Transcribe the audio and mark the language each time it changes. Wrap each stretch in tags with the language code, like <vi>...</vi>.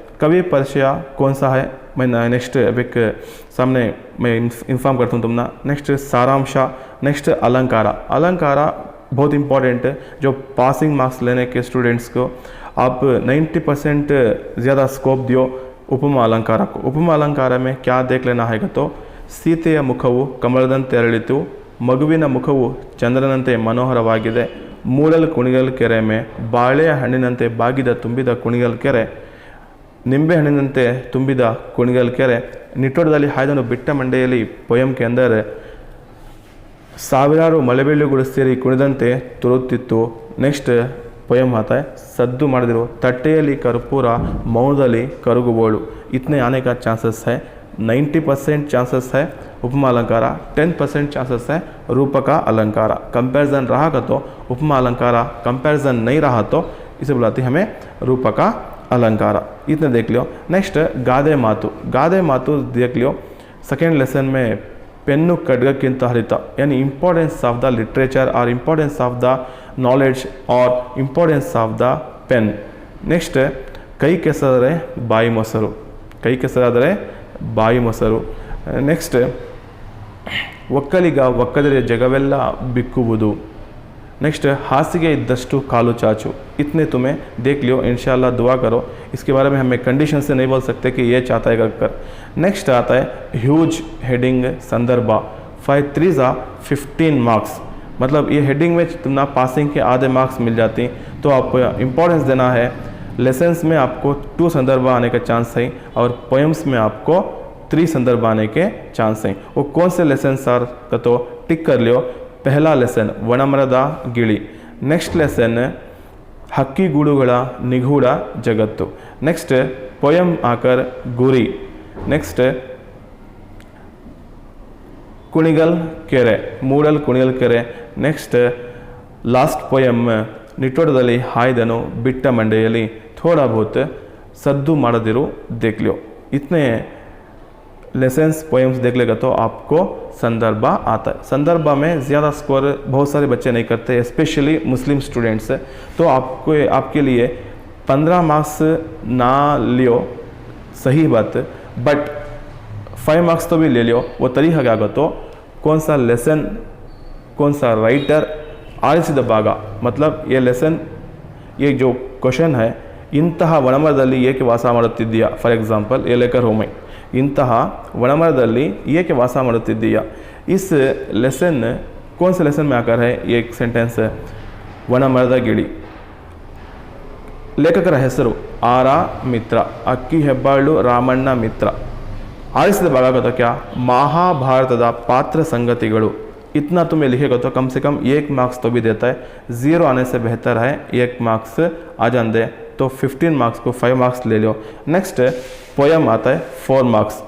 <hi>कवि परिचय कौन सा है मैं नेक्स्ट अभी सामने मैं इन्फॉर्म करता हूँ तुमना। नेक्स्ट सारांश, नेक्स्ट अलंकारा। अलंकारा बहुत इंपॉर्टेंट है, जो पासिंग मार्क्स लेने के स्टूडेंट्स को आप 90% ज़्यादा स्कोप दियो उपमा अलंकार को। उपमा अलंकार में क्या देख लेना है तो</hi> <kn>ಸೀತೆಯ ಮುಖವು ಕಮಲದಂತೆ ಅರಳಿತು, ಮಗುವಿನ ಮುಖವು ಚಂದ್ರನಂತೆ ಮನೋಹರವಾಗಿದೆ, ಮೂಡಲ್ ಕುಣಿಗಲ್ ಕೆರೆ ಮೇ ಬಾಳೆಯ ಹಣ್ಣಿನಂತೆ ಬಾಗಿದ ತುಂಬಿದ ಕುಣಿಗಲ್ ಕೆರೆ, ನಿಂಬೆ ಹಣ್ಣಿನಂತೆ ತುಂಬಿದ ಕುಣಿಗಲ್ ಕೆರೆ, ನಿಟ್ಟೋಟದಲ್ಲಿ ಹಾಯ್ದನು ಬಿಟ್ಟ ಮಂಡೆಯಲ್ಲಿ ಪೊಯಂ</kn> <hi>के अंदर</hi> <kn>ಸಾವಿರಾರು ಮಳೆಬೆಳ್ಳುಗಳು ಸೇರಿ ಕುಣಿದಂತೆ ತುರುತ್ತಿತ್ತು। ನೆಕ್ಸ್ಟ್</kn> <hi>पोएम आता है</hi> <kn>सद्दु ಮಾಡಿದಿರು ತಟ್ಟೆಯಲ್ಲಿ ಕರ್ಪೂರ ಮೌನದಲ್ಲಿ ಕರಗುವೋಳು।</kn> <hi>इतने आने का चांसेस है। 90% चांसेस है उपमा अलंकार, 10% चांसेस है रूपक अलंकार। कंपैरिजन रहा तो उपमा अलंकार, कंपैरिजन नहीं रहा तो इसे बुलाती हमें रूपक अलंकार। इतने देख लियो। नेक्स्ट गादे मातु। गादे मातु देख लियो। सेकेंड लेसन में पेन्नु खड्गक्किंत हरित यानी इंपॉर्टेंस ऑफ द लिटरेचर और इंपॉर्टेंस ऑफ द नॉलेज और importance of the pen.</hi> <kn>Next कई ಕೆಸರಾದರೆ ಬಾಯಿ ಮೊಸರು, ಕೈ ಕೆಸರಾದರೆ ಬಾಯಿ ಮೊಸರು। नेक्स्ट ಒಕ್ಕಲಿಗ ಒಕ್ಕದರೆ ಜಗವೆಲ್ಲ ಬಿಕ್ಕುವುದು। नेक्स्ट हासिಗೆ इद्दष्टु कालू चाचू।</kn> <hi>इतने तुम्हें देख लियो, इंशाल्लाह दुआ करो। इसके बारे में हमें कंडीशन से नहीं बोल सकते कि ये चाहता है कर। नेक्स्ट आता है ह्यूज हेडिंग संदर्भ। 5 3 15 मार्क्स, मतलब ये हेडिंग में तुमना पासिंग के आधे मार्क्स मिल जाती। तो आप इम्पोर्टेंस देना है। लेसन्स में आपको 2 संदर्भ आने का चांस है और पोएम्स में आपको 3 संदर्भ आने के चांस हैं। वो कौन से लेसन्स आर का तो टिक कर लियो। पहला लेसन वनमರದ ಗಿಳಿ।</hi> <kn>नेक्स्ट लेसन ಹಕ್ಕಿಗೂಡುಗಳ ನಿಗೂಢ ಜಗತ್ತು।</kn> <hi>नेक्स्ट पोएम आकर गुरी। नेक्स्ट</hi> <kn>ಕುಣಿಗಲ್ ಕೆರೆ, ಮೂಡಲ್ ಕುಣಿಗಲ್ ಕೆರೆ। नेक्स्ट लास्ट पोएम ನಿಟ್ಟೋಟದಲ್ಲಿ ಹಾಯ್ದನು ಬಿಟ್ಟ ಮಂಡೆಯಲ್ಲಿ।</kn> <hi>थोड़ा बहुत सद्दु ಮಾಡದಿರು देख लियो। इतने लेसन्स पोएम्स देख लेगा तो आपको संदर्भ आता है। संदर्भ में ज़्यादा स्कोर बहुत सारे बच्चे नहीं करते, स्पेशली मुस्लिम स्टूडेंट्स। तो आपको आपके लिए 15 मार्क्स ना लियो, सही बात, बट 5 मार्क्स तो भी ले लियो। वो तरीका क्या तो कौन सा लेसन, कौन सा राइटर, आरिಸಿದ ಭಾಗ। मतलब ये लेसन, ये जो क्वेश्चन है,</hi> <kn>ಇಂತಹ ವನಮರದಲ್ಲಿ ಏಕೆ ವಾಸ ಮಾಡುತ್ತಿದ್ದೀಯಾ, ಫಾರ್ ಎಕ್ಸಾಂಪಲ್</kn> <hi>ये लेकर हो मैं,</hi> <kn>ಇಂತಹ ವನಮರದಲ್ಲಿ ಏಕೆ ವಾಸ ಮಾಡುತ್ತಿದ್ದೀಯಾ।</kn> <hi>इस लेसन कौन से लेसन में आकर है ये एक सेंटेंस है, ವನಮರದ ಗಿಳಿ।</hi> <kn>लेखकर ಹೆಸರು ಆರ ಮಿತ್ರ, ಅಕ್ಕಿ ಹೆಬ್ಬಾಳು ರಾಮಣ್ಣ ಮಿತ್ರ।</kn> <hi>ಆರಿಸಿದ ಭಾಗ तो क्या, महाभारतದ पात्र संगतिಗಳು। इतना तुम्हें लिखेगा तो कम से कम 1 मार्क्स तो भी देता है। 0 आने से बेहतर है 1 मार्क्स आ जान दे। तो 15 मार्क्स को 5 मार्क्स ले लो। नेक्स्ट पोएम आता है 4 मार्क्स।</hi>